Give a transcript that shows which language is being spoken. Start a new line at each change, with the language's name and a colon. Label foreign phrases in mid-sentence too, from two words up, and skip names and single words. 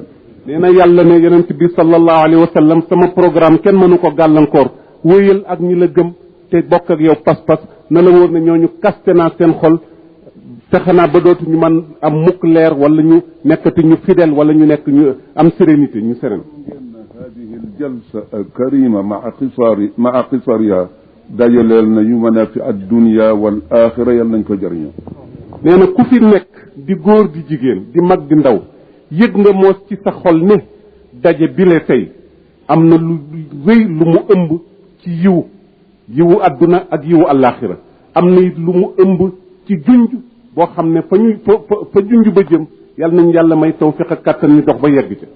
Wolof: nee na yàlla ne yonent bi
Arabic: صلى الله عليه وسلم
Wolof: sama programme kenn mënu ko gàllankoor wéyal ak ñi la gëm te bokk ak yow pas-pas na la wóor ne ñooñu kaste naa seen xol fexe naa ba dootuñu man am mukk leer wala ñu nekkati ñu fidèle wala ñu nekk ñu am sérénité ñu séréne
Arabic: هذه الجلسة الكريمة مع قصرها
Wolof: dajaleel na yu
Arabic: منافع الدنيا والآخرة
Wolof: yal nañ ko jëriñoo. nee na ku fi nekk di góor di jigéen di mag di ndaw yëg nga moos ci sa xol ne daje bile tey am na lu rëy lu mu ëmb ci yiwu àdduna ak yiwu àllaaxira am na it lu mu ëmb ci junj boo xam ne fa junj ba jëm yal nañ yàlla may tawfiq ak kàttan ñu dox ba yegg ca.